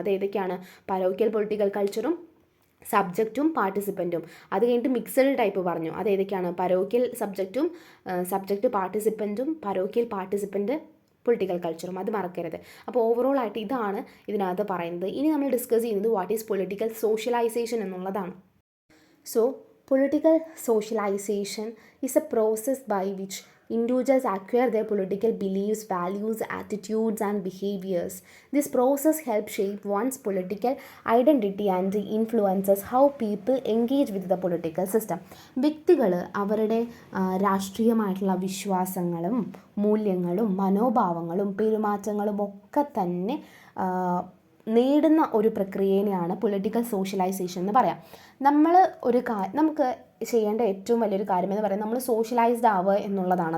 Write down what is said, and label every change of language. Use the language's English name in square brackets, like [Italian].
[Malayalam] അത് ഏതൊക്കെയാണ്, പരോക്കിയൽ പൊളിറ്റിക്കൽ കൾച്ചറും സബ്ജക്റ്റും പാർട്ടിസിപ്പൻറ്റും. അത് കഴിഞ്ഞിട്ട് മിക്സഡ് ടൈപ്പ് പറഞ്ഞു. അത് ഏതൊക്കെയാണ്, പരോക്കിയൽ സബ്ജക്റ്റും സബ്ജക്റ്റ് പാർട്ടിസിപ്പൻറ്റും പരോക്കിയൽ പാർട്ടിസിപ്പൻറ്റ് പൊളിറ്റിക്കൽ കൾച്ചറും. അത് മറക്കരുത്. അപ്പോൾ ഓവറോൾ ആയിട്ട് ഇതാണ് ഇതിനകത്ത് പറയുന്നത്. ഇനി നമ്മൾ ഡിസ്കസ് ചെയ്യുന്നത് [English] what is political socialization [Malayalam] എന്നുള്ളതാണ്. [English] So political socialization is a process by which individuals acquire their political beliefs, values, attitudes and behaviors. This process helps shape one's political identity and influences how people engage with the political system. [Malayalam] വ്യക്തികൾ അവരുടെ രാഷ്ട്രീയമായിട്ടുള്ള വിശ്വാസങ്ങളും മൂല്യങ്ങളും മനോഭാവങ്ങളും പെരുമാറ്റങ്ങളും ഒക്കെ തന്നെ നേടുന്ന ഒരു പ്രക്രിയയാണ് political socialisation എന്ന് പറയാം. നമ്മൾ നമുക്ക് ചെയ്യേണ്ട ഏറ്റവും വലിയൊരു കാര്യം എന്ന് പറയുന്നത് നമ്മൾ സോഷ്യലൈസ്ഡ് ആവുക എന്നുള്ളതാണ്.